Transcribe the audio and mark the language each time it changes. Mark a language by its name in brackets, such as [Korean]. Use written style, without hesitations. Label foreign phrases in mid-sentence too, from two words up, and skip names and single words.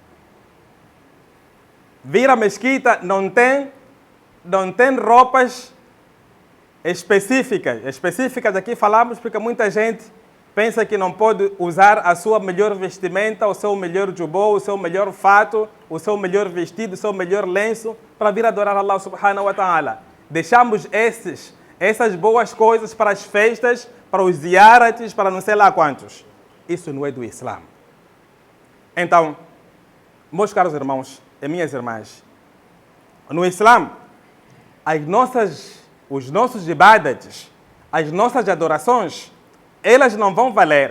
[Portuguese] Vir à mesquita não tem roupas específicas. Específicas aqui falamos porque muita gente pensa que não pode usar a sua melhor vestimenta, o seu melhor jubô, o seu melhor fato, o seu melhor vestido, o seu melhor lenço para vir adorar [Arabic] الله سبحانه وتعالى. [Portuguese] Deixamos essas boas coisas para as festas, para os ziarates, para não sei lá quantos. Isso não é do Islã. Então, meus caros irmãos e minhas irmãs, no Islã, os nossos ibadats, as nossas adorações, elas não vão valer.